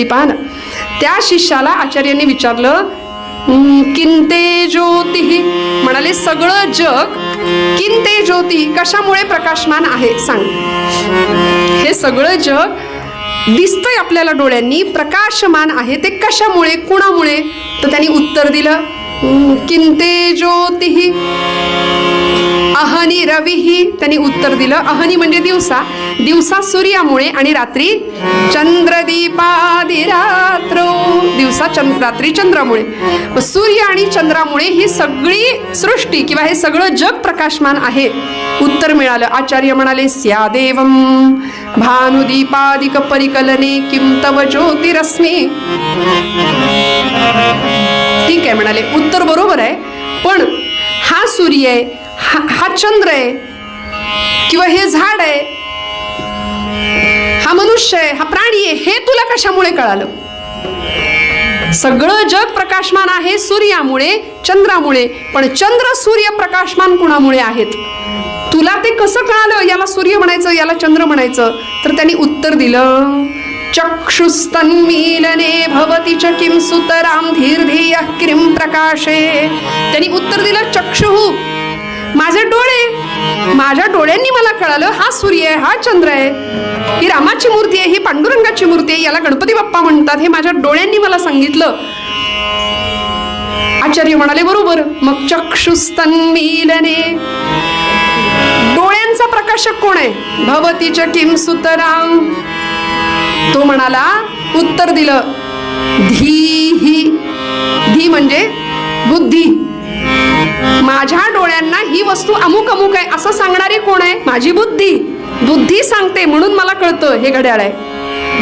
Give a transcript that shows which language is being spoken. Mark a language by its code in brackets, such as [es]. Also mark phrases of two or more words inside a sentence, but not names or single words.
[mr] पहा ना, त्या शिष्याला आचार्यांनी विचारलं, [sa] किंते ज्योतिः. [mr] म्हणाले, सगळं जग [sa] किंते ज्योतिः [mr] कशामुळे प्रकाशमान आहे सांग. हे सगळं जग दिसतंय आपल्याला डोळ्यांनी, प्रकाशमान आहे, ते कशामुळे, कुणामुळे? तर त्यांनी उत्तर दिलं, [sa] किंते ज्योतिः अहनी रविही. [mr] त्यांनी उत्तर दिलं, अहनी म्हणजे दिवसा, दिवसा सूर्यामुळे आणि रात्री चंद्रदीपादिरात्रो. दिवसा रात्री चंद्रामुळे. सूर्य आणि चंद्रामुळे ही सगळी सृष्टी किंवा हे सगळं जग प्रकाशमान आहे. उत्तर मिळालं. आचार्य म्हणाले, [sa] स्यादेवं भानुदीपादिक परिकलने किं तव ज्योतिरस्मि. [mr] ठीक आहे म्हणाले, उत्तर बरोबर आहे, पण हा सूर्य आहे, हा चंद्र आहे, किंवा हे झाड आहे, हा मनुष्य आहे, हा प्राणी आहे, हे तुला कशामुळे कळालं? सगळं जग प्रकाशमान आहे सूर्यामुळे, चंद्रामुळे, पण चंद्र सूर्य प्रकाशमान कुणामुळे आहेत? तुला ते कसं कळालं? याला सूर्य म्हणायचं, याला चंद्र म्हणायचं? तर त्यांनी उत्तर दिलं, [sa] चक्षुस्तन्मीलने भवति च किं सुतरां धीर्धियः किं प्रकाशे. [mr] त्यांनी उत्तर दिलं, चक्षुः माझे डोळे, माझ्या डोळ्यांनी मला कळालं हा सूर्य आहे, हा चंद्र आहे, ही रामाची मूर्ती आहे, ही पांडुरंगाची मूर्ती आहे, याला गणपती बाप्पा म्हणतात, हे माझ्या डोळ्यांनी मला सांगितलं. आचार्य म्हणाले, बरोबर. मग चक्षुस्तन्मीलने, डोळ्यांचा प्रकाशक कोण आहे? [sa] भवति च किं सुतरां. [mr] तो म्हणाला, उत्तर दिलं, धीहि. धी म्हणजे बुद्धी. माझ्या डोळ्यांना ही वस्तू अमुक अमुक आहे असं सांगणारी कोण आहे? माझी बुद्धी. बुद्धी सांगते म्हणून मला कळतं हे घड्याळ आहे.